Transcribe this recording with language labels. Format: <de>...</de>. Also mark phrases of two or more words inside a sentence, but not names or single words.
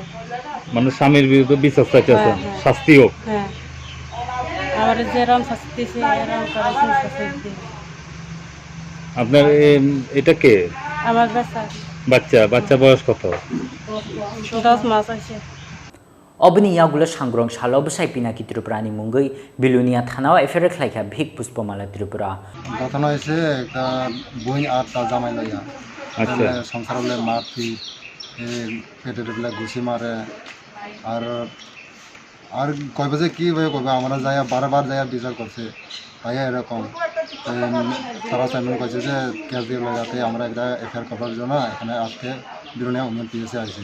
<bn>মানে স্বামীর বিরুদ্ধে বিচার চাইতেছেন শাস্তি হোক হ্যাঁ আমার যেরকম শাস্তি দিছে এরকম করেছেন শাস্তি দিন আপনার এটা কে আমার বাচ্চা বাচ্চা বয়স কত 10 মাস আছে</bn> <trp>Obini yagulo sangrong salo besai pinaki Tripurani mungoi Belonia thanao affair khlaika bhik puspomala Tripura</trp> <bn>ঘটনা হয়েছে একটা বই আর তার জামাই লইয়া আচ্ছা সংসার হলে মারপি পেটের বেলা ঘুষি মারে আর আর কইবে যে কি ভাবে কইবে আমরা যাই বারবার যাই বিচার করছে তাই এরকম তারা চাইমন কইছে যে কেস দিয়ে লাগাতে আমরা একটা এফআইআর করার জন্য এখানে আজকে বেলোনিয়া উমেন পিএসে আইছি</bn>